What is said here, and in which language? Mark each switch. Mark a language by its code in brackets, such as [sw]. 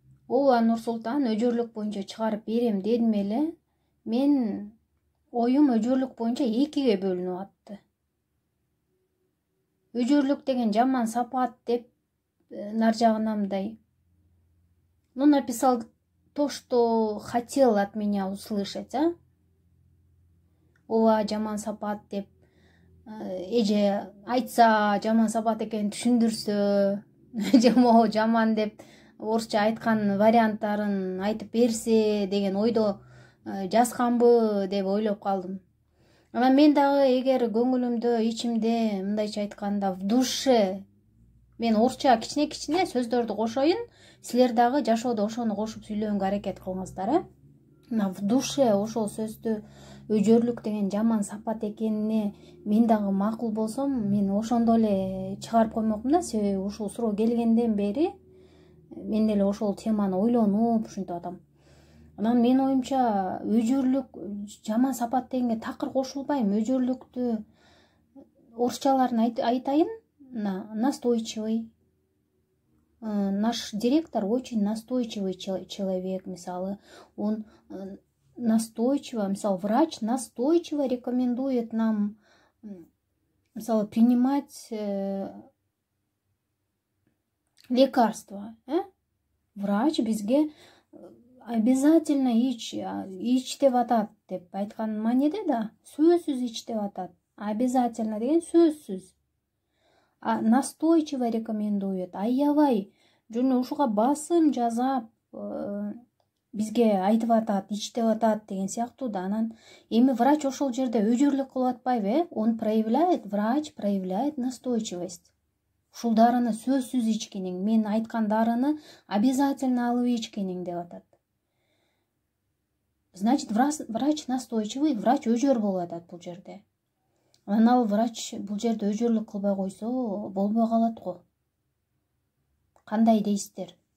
[ky] Ооба Нурсултан, өжөрлүк боюнча чыгарып берем дедим эле. Мен оюм өжөрлүк боюнча экиге бөлүнүп атты. Өжөрлүк деген жаман сапат деп нар жагынан мындай. [ru] Ну, написал то, что хотел от меня услышать, а? [ky] Ооба жаман сапат деп эже айтса, жаман сапат экенин түшүндүрсө, же могу жаман деп орусча айткан варианттарын айтып берсе деген ойдо жазганбы деп ойлоп калдым. Анан мен дагы эгер көңүлүмдө, ичимде, мындайча айтканда, [ru] в душе [ky] мен орусча кичине сөздөрдү кошоюн, силер дагы жашоодо ошону кошуп сүйлөгөнгө аракет кылыңыздар, э? [ru] В душе [ky] ошол сөздү өжөрлүк деген жаман сапат экенине мен дагы макул болсом, мен ошондо эле чыгарып коймокмун да, себеби ушул суроо келгенден бери мен деле ошол теманы ойлонуп ушинтип атам. Анан менин оюмча өжөрлүк жаман сапат дегенге такыр кошулбайм. Өжөрлүктү орусчаларын айтайын. [ru] Настойчивый. Наш директор очень настойчивый человек, [ky] мисалы. [ru] Он настойчиво, [ky] мисалы, [ru] врач настойчиво рекомендует нам, мисалы, принимать лекарства. [ky] Врач бизге [ru] обязательно [ky] ич деп атат деп айткан мааниде да, сөзсүз ич деп атат. [ru] Обязательно [ky] деген сөзсүз. [ru] Настойчиво рекомендует. [ky] Аябай жөн ушуга басым жазап бизге айтып атат, ич деп атат деген сыяктуу да. Анан эми врач ошол жерде өжөрлүк кылып атпайбы, [ru] Он проявляет, врач проявляет настойчивость. [ky] Ушул дарыны сөзсүз ичкениң, мен айткан дарыны [ru] обязательно [ky] алып ичкениң деп атат. [ru] Значит, врач настойчивый, [ky] врач өжөр болуп атат бул жерде. Анан ал врач бул жерде өжөрлүк кылбай койсо болбой калат го. Кандай дейсиздер?